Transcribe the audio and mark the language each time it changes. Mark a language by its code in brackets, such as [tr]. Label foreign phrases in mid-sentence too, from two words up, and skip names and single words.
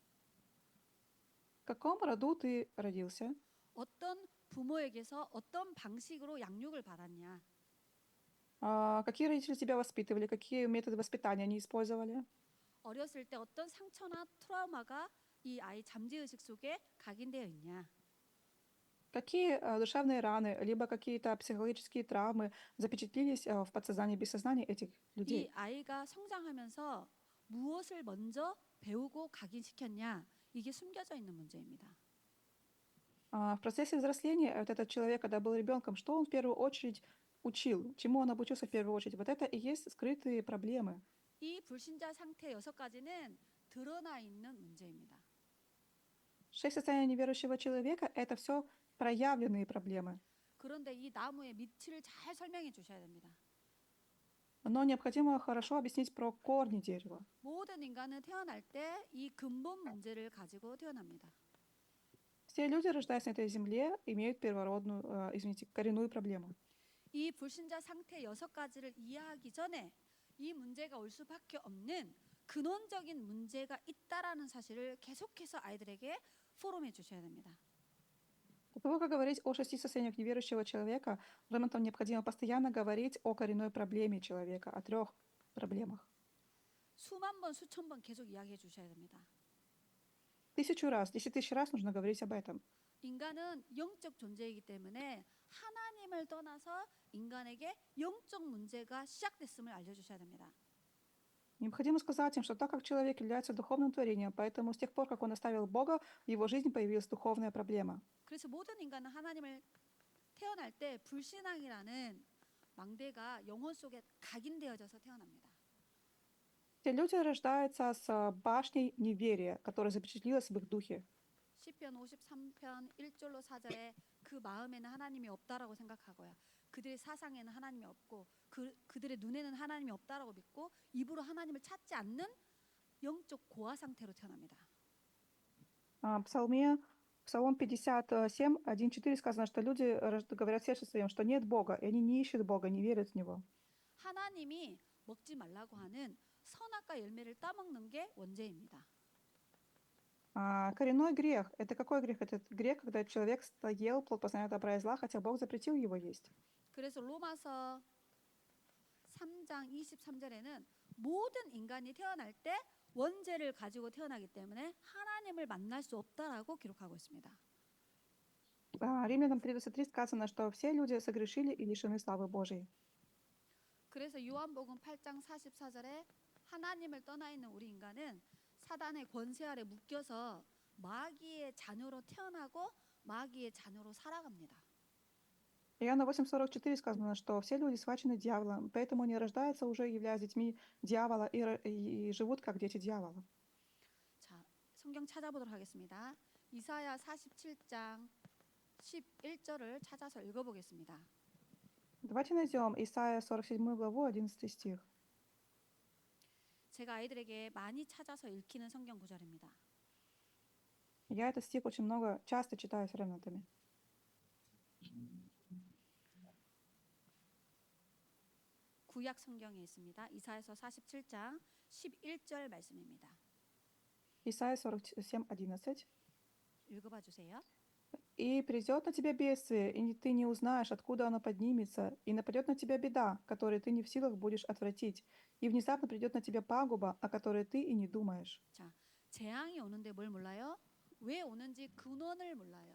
[ru] В каком роду ты родился? [ko] 어떤 부모에게서 어떤 방식으로 양육을 받았냐? [ru] Какие родители тебя воспитывали? Какие методы воспитания они использовали? [ko] 어렸을 때 어떤 상처나 트라우마가 이 아이 잠재의식 속에 각인되어 있냐? [ru] Какие душевные раны, либо какие-то психологические травмы запечатлелись в подсознании, бессознании этих [ko] 이 [ru] людей? [ko] 아이가 성장하면서 무엇을 먼저 배우고 각인시켰냐? 이게 숨겨져 있는 문제입니다. [ru] В процессе взросления вот этот человек, когда был ребенком, что он в первую очередь учил? Чему он обучился в первую очередь? Вот это и есть скрытые проблемы. [ko] 이 불신자 상태 6가지는 드러나 있는 문제입니다. [ru] 6 состояний неверующего человека — это все проявленные проблемы. [ko] 그런데 이 나무의 밑을 잘 설명해 주셔야 됩니다. [ru] Но необходимо хорошо объяснить про корни дерева. [ko] 모든 인간은 태어날 때 이 근본 문제를 가지고 태어납니다. [ru] Все люди, рождаясь на этой земле, имеют первородную, коренную проблему. [ko] 이 불신자 상태 6가지를 이해하기 전에 이 문제가 올 수밖에 없는 근원적인 문제가 있다라는 사실을 계속해서 아이들에게 포럼해 주셔야 됩니다. [ru] До того, как говорить о 6 состояниях неверующего человека, родителям необходимо постоянно говорить о коренной проблеме человека, о 3 проблемах. [ko] 수만 번, 수천 번 계속 이야기해 주셔야 됩니다. [ru] 1000 раз, 10 000 раз нужно говорить об этом. [ko] 인간은 영적 존재이기 때문에 하나님을 떠나서 인간에게 영적 문제가 시작됐음을 알려주셔야 됩니다. [ru] Необходимо сказать им, что так как человек является духовным творением, поэтому с тех пор, как он оставил Бога, в его жизни появилась духовная проблема. [ko] 그래서 모든 인간은 하나님을 태어날 때 불신앙이라는 망대가 영혼 속에 각인되어져서 태어납니다. [ru] Все люди рождаются с башней неверия, которая запечатлелась в их духе. [ko] 시편 53편 1절로 4절에 그 마음에는 하나님이 없다라고 생각하고요. 그들의 사상에는 하나님이 없고 그들의 눈에는 하나님이 없다라고 믿고 입으로 하나님을 찾지 않는 영적 고아 상태로 태어납니다. [ru] Псалом 57, 1-4 сказано, что люди говорят в сердце своем, что нет Бога, и они не ищут Бога, не верят в Него. [ko] 하나님이 먹지 말라고 하는 선악과 열매를 따먹는 게 원죄입니다. [ru] Коренной грех — это какой грех? Это грех, когда человек ел плод познания добра и зла, хотя Бог запретил его есть. [ko] 그래서 로마서 3장 23절에는 모든 인간이 태어날 때 원죄를 가지고 태어나기 때문에 하나님을 만날 수 없다라고 기록하고 있습니다. [ru] Римлянам 3:23 сказано, что все люди согрешили и лишены славы Божией. [ko] 그래서 요한복음 8장 44절에 하나님을 떠나 있는 우리 인간은 사단의 권세 아래 묶여서 마귀의 자녀로 태어나고 마귀의 자녀로 살아갑니다. [ru] Иоанна 8:44 сказано, что все люди схвачены дьяволом, поэтому они рождаются уже являясь детьми дьявола и живут как дети дьявола. [ko] 자, 성경 찾아보도록 하겠습니다. 이사야 47장 11절을 찾아서 읽어보겠습니다. [ru] Давайте найдем Исайя 47 главу, 11 стих. [ko] 제가 아이들에게 많이 찾아서 읽히는 성경 구절입니다. [ru] Я этот стих очень часто читаю с ремнантами. [ko] 구약 성경에 있습니다. 이사야서 47장 11절 말씀입니다. [ru] Исайя 47:11. [ko] 읽어봐 주세요. [ru] «И придет на тебя бедствие, и ты не узнаешь, откуда оно поднимется, и нападет на тебя беда, которую ты не в силах будешь отвратить, и внезапно придет на тебя пагуба, о которой ты и не думаешь». [ko] 자, 재앙이 오는데 뭘 몰라요? 왜 오는지 근원을 몰라요.